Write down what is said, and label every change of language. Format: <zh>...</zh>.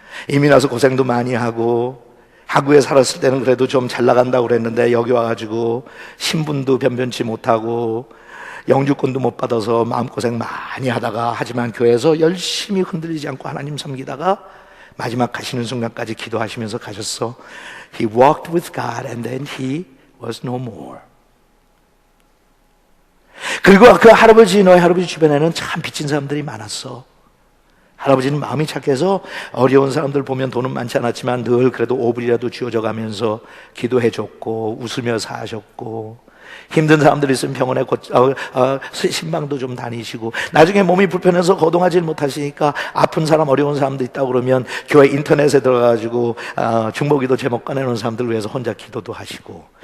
<ko>이미 나서 고생도 많이 하고 하구에 살았을 때는 그래도 좀 잘 나간다고 그랬는데 여기 와가지고 신분도 변변치 못하고 영주권도 못 받아서 마음고생 많이 하다가 하지만 교회에서 열심히 흔들리지 않고 하나님 섬기다가 마지막 가시는 순간까지 기도하시면서 가셨어.</ko> <en>He walked with God and then he was no more.</en> <ko>그리고 그 할아버지, 너희 할아버지 주변에는 참 빚진 사람들이 많았어. 할아버지는 마음이 착해서 어려운 사람들 보면 돈은 많지 않았지만 늘 그래도 5불이라도 쥐어져 가면서 기도해 줬고 웃으며 사셨고, 힘든 사람들 있으면 병원에 신방도 좀 다니시고, 나중에 몸이 불편해서 거동하지 못하시니까 아픈 사람, 어려운 사람도 있다고 그러면 교회 인터넷에 들어가가지고 중보기도 제목 꺼내놓은 사람들 위해서 혼자 기도도 하시고.</ko>